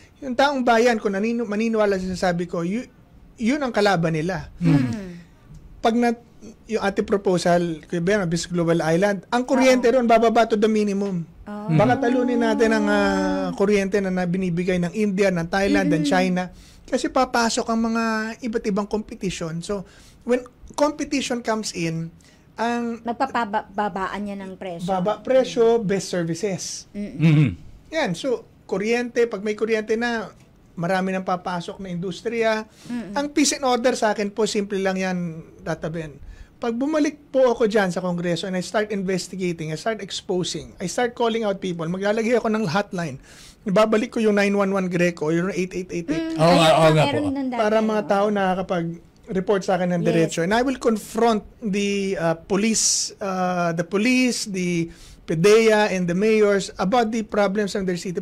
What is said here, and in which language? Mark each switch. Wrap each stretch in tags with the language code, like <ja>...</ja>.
<tl>Yung taong bayan, kung maniniwala sa sabi ko, yun ang kalaban nila. Pag yung ating proposal, Business Global Island, ang kuryente ron, bababa to the minimum. Baka talunin natin ang kuryente na binibigay ng India, ng Thailand, ng China. Kasi papasok ang mga iba't ibang competition.</tl> <en>So, when competition comes in, ang</en> <tl>magpapababaan niya ng presyo. Baba presyo, best services. Yan. So, kuryente, pag may kuryente na, marami nang papasok na industriya. Ang peace and order sa akin po, simple lang yan, Tata Ben. Pag bumalik po ako dyan sa Kongreso</tl> <en>and I start investigating, I start exposing, I start calling out people,</en> <tl>maglalagay ako ng hotline. Ibabalik ko yung 911 Greco, yung 8888. Para mga tao na kapag report sa akin ng diretso.</tl> <en>And I will confront the police, the PDEA, and the mayors about the problems in their city.</en>